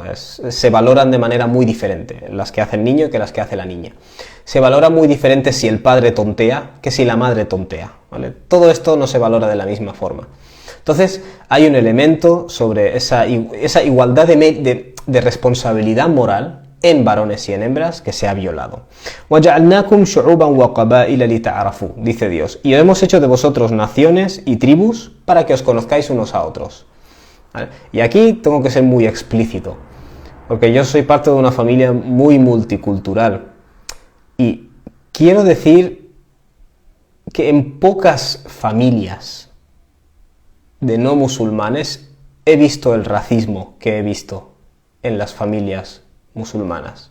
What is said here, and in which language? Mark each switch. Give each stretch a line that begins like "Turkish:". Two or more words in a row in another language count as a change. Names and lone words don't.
Spanish: Se valoran de manera muy diferente las que hace el niño que las que hace la niña. Se valora muy diferente si el padre tontea que si la madre tontea, ¿vale? Todo esto no se valora de la misma forma. Entonces hay un elemento sobre esa igualdad de responsabilidad moral en varones y en hembras que se ha violado.
Arabic: وَجَعَلْنَاكُمْ شُعُوبًا وَقَبَائِلَ لِتَعَارَفُوا,
Spanish: dice Dios, y hemos hecho de vosotros naciones y tribus para que os conozcáis unos a otros. ¿Vale? Y aquí tengo que ser muy explícito, porque yo soy parte de una familia muy multicultural y quiero decir que en pocas familias de no musulmanes he visto el racismo que he visto en las familias musulmanas.